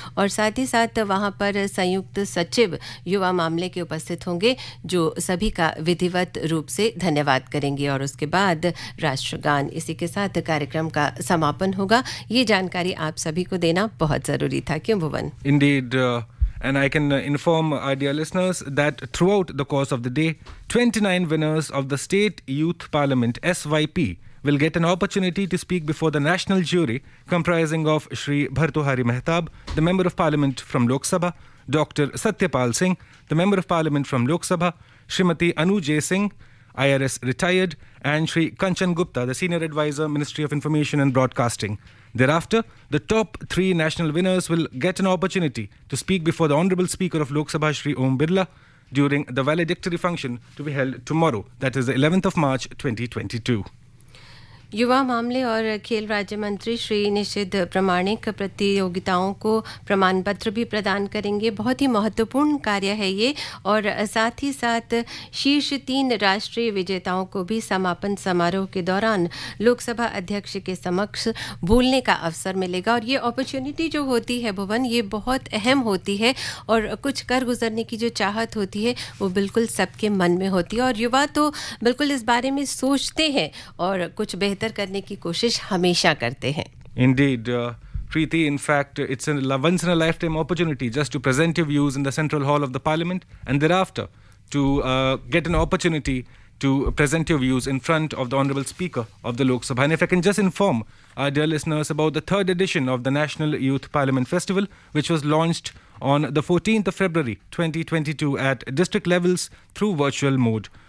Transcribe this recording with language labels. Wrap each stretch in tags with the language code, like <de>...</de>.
<hi>और साथ ही साथ वहाँ पर संयुक्त सचिव युवा मामले के उपस्थित होंगे, जो सभी का विधिवत रूप से धन्यवाद करेंगे और उसके बाद राष्ट्रगान, इसी के साथ कार्यक्रम का समापन होगा। ये जानकारी आप सभी को देना बहुत ज़रूरी था, क्यों भुवन?</hi> <en>Indeed, and I can inform our dear listeners that throughout the course of the day, 29 winners of the State Youth Parliament (SYP) will get an opportunity to speak before the national jury comprising of Shri Bhartuhari Mehtab, the Member of Parliament from Lok Sabha, Dr. Satyapal Singh, the Member of Parliament from Lok Sabha, Srimati Anu J. Singh, IRS retired, and Shri Kanchan Gupta, the Senior Advisor, Ministry of Information and Broadcasting. Thereafter, the top 3 national winners will get an opportunity to speak before the Honourable Speaker of Lok Sabha, Shri Om Birla, during the valedictory function to be held tomorrow, that is the 11th of March 2022.</en> <hi>युवा मामले और खेल राज्य मंत्री श्री निषिद्ध प्रामाणिक प्रतियोगिताओं को प्रमाण पत्र भी प्रदान करेंगे। बहुत ही महत्वपूर्ण कार्य है ये। और साथ ही साथ शीर्ष 3 राष्ट्रीय विजेताओं को भी समापन समारोह के दौरान लोकसभा अध्यक्ष के समक्ष बोलने का अवसर मिलेगा। और ये अपॉर्चुनिटी जो होती है भुवन, ये बहुत अहम होती है और कुछ कर गुजरने की जो चाहत होती है वो बिल्कुल सबके मन में होती है और युवा तो बिल्कुल इस बारे में सोचते हैं और कुछ बेहतर करने की कोशिश हमेशा करते हैं।</hi> <en>Indeed, Preeti, in fact, it's a once in a lifetime opportunity just to present your views in the Central Hall of the Parliament and thereafter to get an opportunity to present your views in front of the Honourable Speaker of the Lok Sabha. And if I can just inform our dear listeners about the 3rd edition of the National Youth Parliament Festival, which was launched on the 14th of February 2022 at district levels through virtual mode.</en>